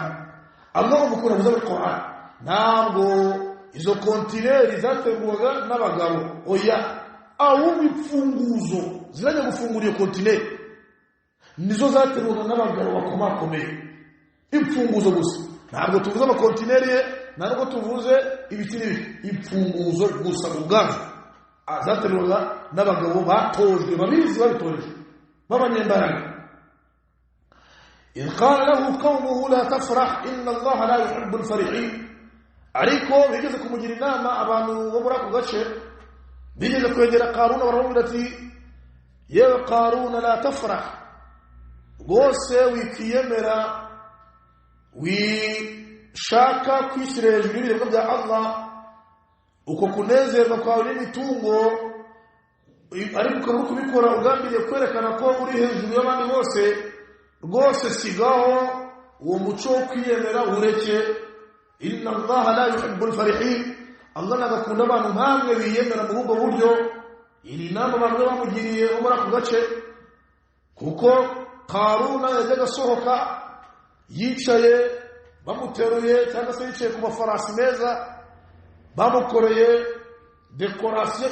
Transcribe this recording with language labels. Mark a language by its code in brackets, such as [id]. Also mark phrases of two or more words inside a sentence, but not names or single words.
[rw] Allah mukura mu Qur'an ntabwo izo kontineri zategurwaga n'abagabo oya ahubwo imfunguzo zirajya gufungura iyo kontineri nizo zategurwaga n'abagabo bakomakomeye. Imfunguzo gusa ntabwo tuvuze amakontineri ntabwo tuvuze ibiti imfunguzo gusa ubwazo zategurwaga n'abagabo batojwe babizi babitoreje b'abanyembaraga. [ar] إذ قال له قومه لا تفرح إن الله لا يحب الفرحين. [rw] ariko bigeze kumugira inama abantu bo muri ako gace bigeze kwegera Qaruna baramubwira ati yewe Qaruna [ar] لا تفرح [rw] rwose wikiyemera wishaka kwishyira hejuru y'ibirego bya Allah uko kunezerwa kwawe n'imitungo ariko ukaba kubikora ugambiriye kwerekana ko uri hejuru y'abandi bose rwose sigaho uwo muco wo kwiyemera ureke. [ar] إن الله لا يحب الفرحين. [rw] Allah nagakunda abantu nkamwe biyemera mu ubwo buryo. Iri nama abantu bamugiriye muri ako gace kuko Qaruna yajyaga sohoka yicaye bamuteruye cyangwa se yicaye ku mafarasi meza bamukoreye decoration